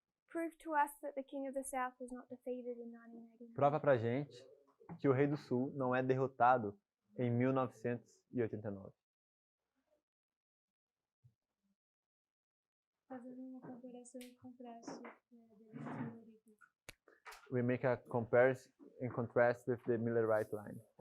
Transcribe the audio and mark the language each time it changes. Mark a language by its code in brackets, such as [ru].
[en] Prove to us that the king of the south was not defeated in 1989. [pt] Prova pra gente que o rei do sul não é derrotado em 1989. Fazendo uma comparação e contraste deles. [en] We make a comparison and contrast with the Millerite line.